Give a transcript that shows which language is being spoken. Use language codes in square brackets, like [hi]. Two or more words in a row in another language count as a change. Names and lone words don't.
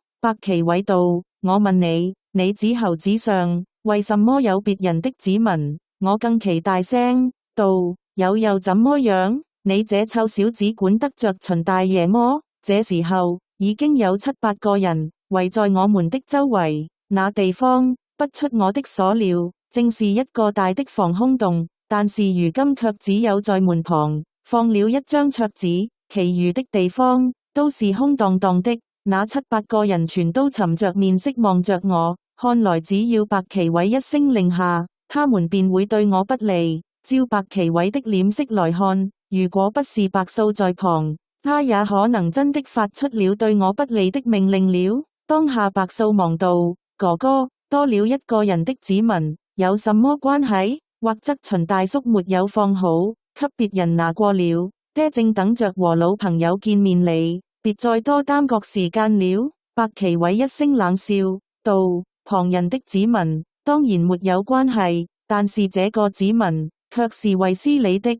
[zh] 白奇偉道：我問你，你猴子上為什麼有別人的指紋？我更其大聲道：有又怎麼樣？你這臭小子管得着秦大爺麼？這時候已經有7、8個人圍在我們的周圍，那地方不出我的所料，正是一個大的防空洞，但是如今卻只有在門旁放了一張桌子，其餘的地方都是空蕩蕩的。那7、8個人全都沉着面色望着我，看來只要白奇偉一聲令下，他們便會對我不利。照白奇偉的臉色來看，如果不是白素在旁，他也可能真的發出了對我不利的命令了。當下白素忙道：哥哥，多了一個人的指紋有什麼關係？或則秦大叔沒有放好，給別人拿過了。爹正等着和老朋友見面哩，別再多耽擱時間了。白奇偉一聲冷笑道：旁人的指紋當然沒有關係，但是這個指紋卻是衛斯理的。